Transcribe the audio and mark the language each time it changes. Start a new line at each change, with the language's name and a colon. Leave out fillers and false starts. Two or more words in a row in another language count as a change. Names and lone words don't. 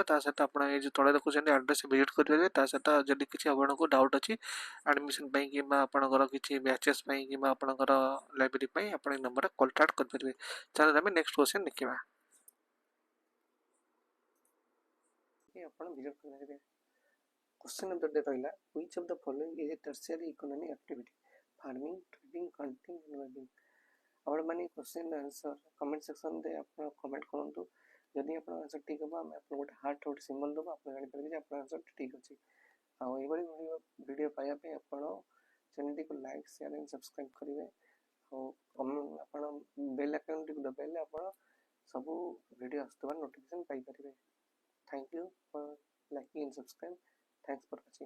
Odia: ତା ସହିତ ଆପଣ ଏଇ ଯେଉଁ ତଳେ ଦେଖୁଛନ୍ତି
English: address visit
Odia: କରିପାରିବେ। ତା ସହିତ ଯଦି କିଛି ଆପଣଙ୍କୁ ଡାଉଟ୍ ଅଛି ଆଡ଼ମିସନ୍ ପାଇଁ କିମ୍ବା ଆପଣଙ୍କର କିଛି ବ୍ୟାଚେସ୍ ପାଇଁ କିମ୍ବା ଆପଣଙ୍କର ଲାଇବ୍ରେରୀ ପାଇଁ ଆପଣ ଏଇ ନମ୍ବରରେ କଣ୍ଟାକ୍ଟ କରିପାରିବେ। ଚାଲନ୍ତୁ ଆମେ
English: next question
Odia: ଦେଖିବା। ଆପଣ ଭିଜିଟ୍ କରିପାରିବେ।
English: question number ରହିଲା which of the following is a tertiary economic activity? Farming, trading, hunting and weaving।
Odia: ଆପଣମାନେ
English: question answer comment
Odia: ସେକ୍ସନରେ ଆପଣ କମେଣ୍ଟ କରନ୍ତୁ। ଯଦି ଆପଣଙ୍କ ଆନ୍ସର ଠିକ୍ ହେବ ଆମେ ଆପଣଙ୍କୁ ଗୋଟେ ହାର୍ଟ ଗୋଟେ ସିମ୍ବଲ୍ ଦେବୁ, ଆପଣ ଜାଣିପାରିବେ ଯେ ଆପଣଙ୍କ ଆନ୍ସର ଠିକ୍ ଅଛି। ଆଉ ଏଇଭଳି ଭିଡ଼ିଓ ପାଇବା ପାଇଁ ଆପଣ ଚ୍ୟାନେଲଟିକୁ
English: like, share and subscribe
Odia: କରିବେ। ଆଉ ଆପଣ ବେଲ୍ ଆଇକନ୍ଟିକୁ ଦବାଇଲେ ଆପଣ ସବୁ ଭିଡ଼ିଓ ଆସୁଥିବା ନୋଟିଫିକେସନ୍ ପାଇପାରିବେ।
English: Thank you for liking and subscribe. Thanks for